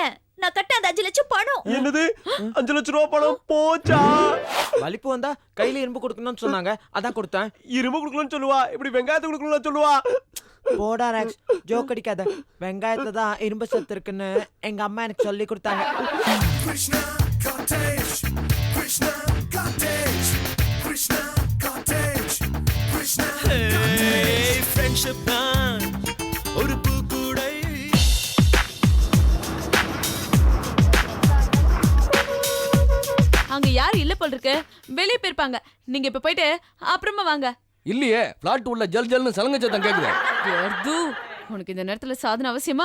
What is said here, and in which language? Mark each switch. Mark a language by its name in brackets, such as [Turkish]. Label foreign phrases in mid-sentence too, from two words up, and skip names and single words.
[Tamil] நான் கட்ட அந்த 5 லட்சம் பணம். என்னது? 5 லட்சம் ரூபா பணம் போச்சா? வலிப்பு வந்தா கையில இரும்பு கொடுக்கணும்னு சொன்னாங்க, அதான் கொடுத்தேன். இரும்பு கொடுக்கணும்னு சொல்லுவா, இப்படி வெங்காயத்தை கொடுக்கணும்னு சொல்லுவா. போடா ராக்ஸ், ஜோக் அடிக்காத. வெங்காயத்துல தான் இரும்பு சத்து இருக்குன்னு எங்க அம்மா எனக்கு சொல்லி கொடுத்தாங்க. Krishna cottage, Krishna cottage, Krishna cottage, Krishna cottage. Friendship தான் ஒரு பூக்கூடை. அங்க யாரும் இல்ல போல இருக்கு. வெளியே போயிருப்பாங்க. நீங்க இப்ப போயிட்டு அப்புறமா வாங்க. இல்லையே, பிளாட் உள்ள ஜல் ஜல்னு சலங்க சத்தம் கேக்குது. யர்து, உனக்கு இந்த நேரத்துல சாதனை அவசியமா?